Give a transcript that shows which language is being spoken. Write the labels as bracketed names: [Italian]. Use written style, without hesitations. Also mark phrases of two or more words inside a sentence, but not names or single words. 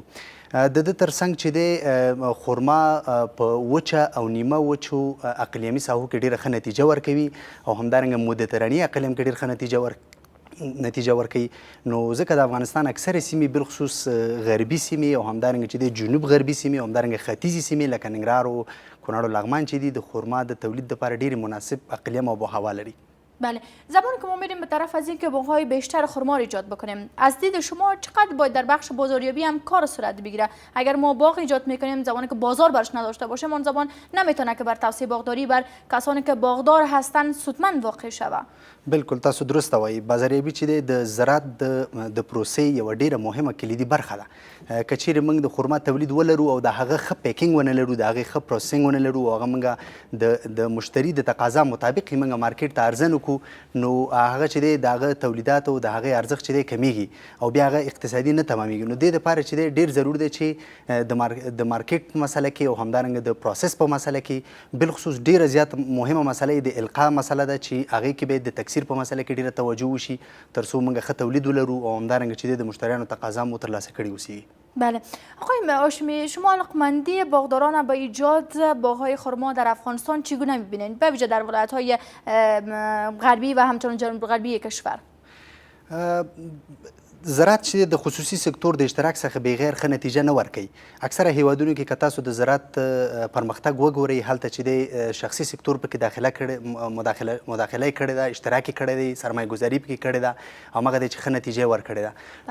[Pashto] د ده تر څنګ چې دی خرما په وچه او نیمه وچو اقلیمي ساحو کې ډېره ښه نتیجه ورکوي او همدارنګه مدتراني اقلیم کې ډېر ښه نتیجه ورکوي. نو ځکه د افغانستان اکثرې سیمې بالخصوص غربي سیمې او همدارنګه چې د جنوب غربي سیمې او همدارنګه ختیځي سیمې لکه ننګرهار او کونړ او لغمان چې دي د خرما د تولید لپاره ډېرې مناسب اقلیم او آب لري. [Persian] بله، زمانی که ما میریم به طرف از اینکه باغ‌های بیشتر خرما را ایجاد بکنیم، از دید شما چقدر باید در بخش بازاریابی هم کار صورت بگیره؟ اگر ما باغ ایجاد میکنیم زمانی که بازار برش نداشته باشیم اون زمان نمیتونه که بر توسعه باغداری بر کسانی که باغدار هستند سودمند واقع شود. [Pashto] بالکل، تاسو درسته وایي. بازاریابي چې دی د زراعت د پروسې یوه ډېره مهمه کلیدي برخه ده. که چیرې موږ د خرما تولید ولرو او د هغه ښه پیکینګ ونه لرو، د هغې ښه پروسسینګ ونه لرو او هغه موږ د مشتري د تقاضا مطابق یې موږ مارکیټ ته عرضه نه کړو، نو هغه چې دی د هغه تولیدات او د هغې ارزښت چې دی کمیږي او بیا هغه اقتصادي نه تمامیږي. نو دې دپاره چې دی ډېر ضرور دی چې د مارکیټ په مسله کې او همدارنګه د پروسس په مسله کې بالخصوص ډېره زیات مهمه مسله یې د القا مسله ده چې هغې کې باید د تکثیر په مسله کې ډېره توجه وشي تر څو موږ ښه تولید ولرو او همدارنګه چې د مشتریانو تقاضا مو ترلاسه کړې اوسي. [Persian] بله، آقای هاشمی، شما علاقمندی باغداران به ایجاد باغ‌های خرما در افغانستان چگونه می‌بینید؟ به ویژه در ولایت‌های غربی و همچنین جنوب غربی کشور. [Pashto] زراعت چې د خصوصي سکتور د اشتراک څخه بغیر ښه نتیجه نه ورکوي. اکثره هیوادونو کې که تاسو د زراعت پرمختګ وګورئ هلته چې د شخصي سکتور پکې مداخله یې کړې ده، اشتراک یې کړی دی، سرمایه ګذاري پکې کړې ده او هغه دی چې ښه نتیجه یې ورکړې ده.